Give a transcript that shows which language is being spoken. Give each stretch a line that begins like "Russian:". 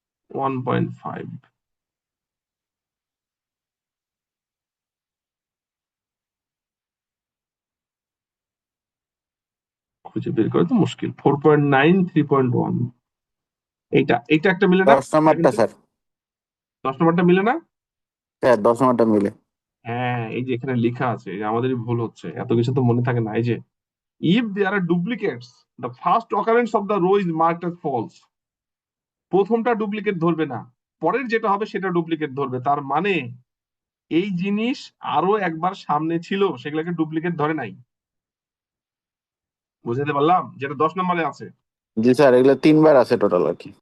Bangla: 1.5 খুঁজে বের করে তো মুশকিল। 4.9 3.1 এইটা এইটা একটা মিলে না? 10 নম্বরটা স্যার। 10 নম্বরটা মিলে না? স্যার 10 নম্বরটা মিলে। হ্যাঁ, এই যে এখানে লেখা আছে, এই যে আমাদেরই ভুল হচ্ছে, এত কিছু তো মনে থাকে না। এই যে
English: if there are duplicates, the first occurrence of the row is marked as false.
Bangla: প্রথমটা ডুপ্লিকেট ধরবে না, পরের যেটা হবে সেটা ডুপ্লিকেট ধরবে। তার মানে এই জিনিস আরো একবার সামনে ছিল, সেগুলোকে ডুপ্লিকেট ধরে নাই। বুঝাতে পারলাম? যেটা 10 নম্বরে আছে জি স্যার, এগুলো 3বার আছে টোটাল আর কি।